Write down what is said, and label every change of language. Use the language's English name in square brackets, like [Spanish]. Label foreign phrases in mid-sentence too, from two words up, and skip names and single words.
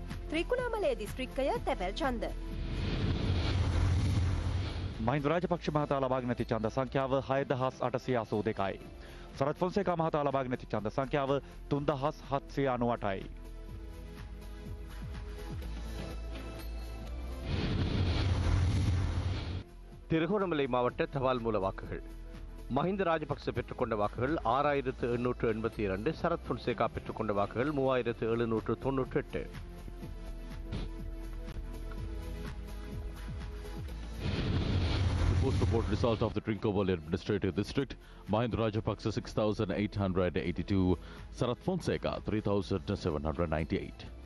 [Sinhala] ත්‍රිකුණාමලයේ දිස්ත්‍රික්කය තැපැල් ඡන්ද. මහින්ද රාජපක්ෂ මහතා ලබාගෙන ඇති ඡන්ද සංඛ්‍යාව 6882යි. සරත් ෆොන්සේකා මහතා ලබාගෙන ඇති ඡන්ද සංඛ්‍යාව 3798යි. [Tamil] திருகோணமலை மாவட்ட தபால் மூல வாக்குகள். மஹிந்த ராஜபக்ச பெற்றுக்கொண்ட வாக்குகள் 6882, சரத் பொன்சேகா பெற்றுக்கொண்ட வாக்குகள் 3798. [English] Post report result of the Trincomalee Administrative District: Mahinda Rajapaksa 6882, Sarath Fonseca 3798.